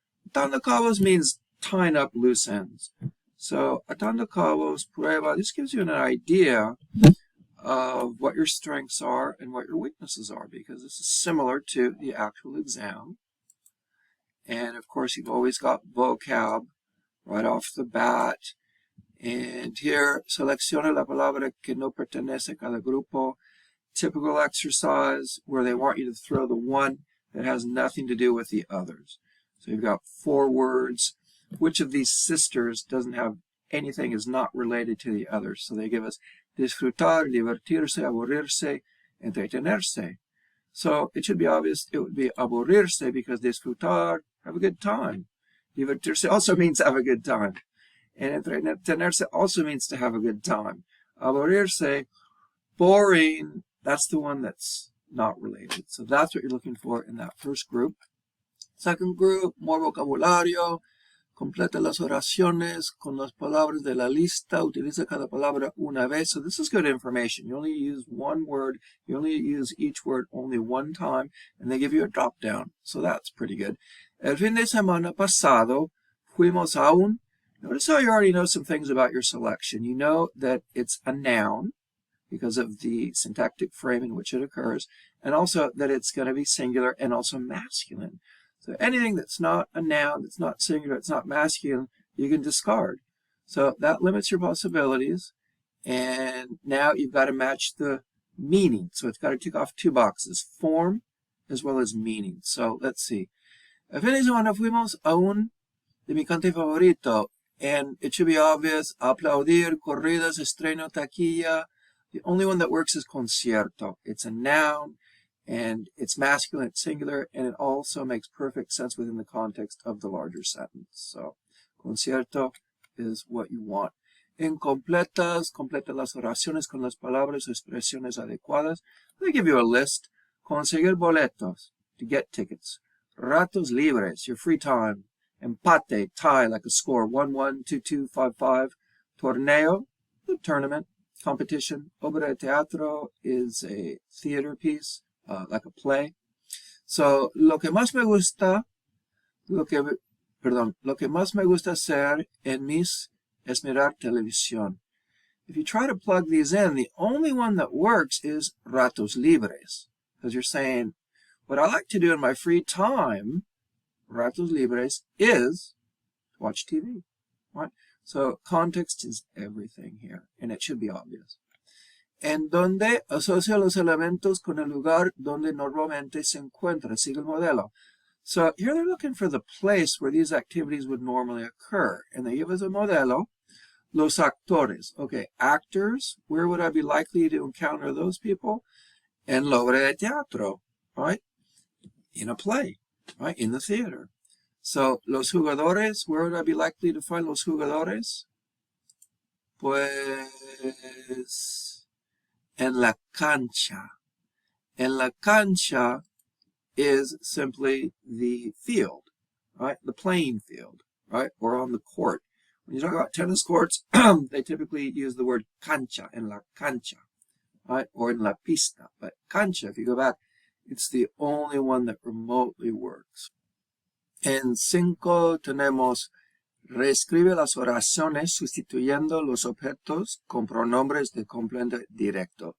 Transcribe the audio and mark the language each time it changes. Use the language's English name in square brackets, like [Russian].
[English] Atando cabos means tying up loose ends. So, atando cabos, prueba, this gives you an idea of what your strengths are and what your weaknesses are, because this is similar to the actual exam. And of course, you've always got vocab right off the bat. And here, [Spanish] seleccione la palabra que no pertenece a cada grupo. [English] Typical exercise where they want you to throw the one that has nothing to do with the others. So you've got 4 words. Which of these sisters doesn't have anything, is not related to the others? So they give us disfrutar, divertirse, aburrirse, entretenerse. So it should be obvious it would be aburrirse, because disfrutar, have a good time. Divertirse also means have a good time. And entretenerse also means to have a good time. Aburrirse, boring, that's the one that's not related. So that's what you're looking for in that first group. Second group, more vocabulario. [Spanish] Completa las oraciones con las palabras de la lista. Utiliza cada palabra una vez. [English] So this is good information. You only use one word. You only use each word only one time, and they give you a drop down. So that's pretty good. [Spanish] El fin de semana pasado fuimos a un. [English] Notice how you already know some things about your selection. You know that it's a noun because of the syntactic frame in which it occurs, and also that it's going to be singular and also masculine. So anything that's not a noun, that's not singular, it's not masculine, you can discard. So that limits your possibilities. And now you've got to match the meaning. So it's got to tick off 2 boxes, form as well as meaning. So let's see. [Spanish] El fin de semana fuimos a un de mi cante favorito. [English] And it should be obvious. Aplaudir, corridas, estreno, taquilla. The only one that works is concierto. It's a noun, and it's masculine, it's singular, and it also makes perfect sense within the context of the larger sentence. So, concierto is what you want. [Spanish] Incompletas, completa las oraciones con las palabras o expresiones adecuadas. [English] They give you a list. [Spanish] Conseguir boletos, [English] to get tickets. Ratos libres, your free time. Empate, tie, like a score, 1-1, 2-2, 5-5. Torneo, the tournament, competition. Obra de teatro is a theater piece. Like a play. [Spanish] So, lo que más me gusta hacer en mis es mirar televisión. [English] If you try to plug these in, the only one that works is ratos libres. Because you're saying, what I like to do in my free time, ratos libres, is to watch TV. Right? So, context is everything here, and it should be obvious. [Spanish] En donde asocia los elementos con el lugar donde normalmente se encuentra. Sigue el modelo. [English] So here they're looking for the place where these activities would normally occur. And they give us a modelo. [Spanish] Los actores. [English] Okay, actors. Where would I be likely to encounter those people? [Spanish] En la obra de teatro. [English] Right? In a play. Right? In the theater. So, los jugadores. Where would I be likely to find los jugadores? [Spanish] Pues en la cancha. En la cancha [English] is simply the field, right? The playing field, right? Or on the court. When you talk about tennis courts, they typically use the word cancha, [Spanish] en la cancha, [English] right? Or [Spanish] en la pista. [English] But cancha, if you go back, it's the only one that remotely works. [Spanish] En 5 tenemos reescribe las oraciones sustituyendo los objetos con pronombres de complemento directo.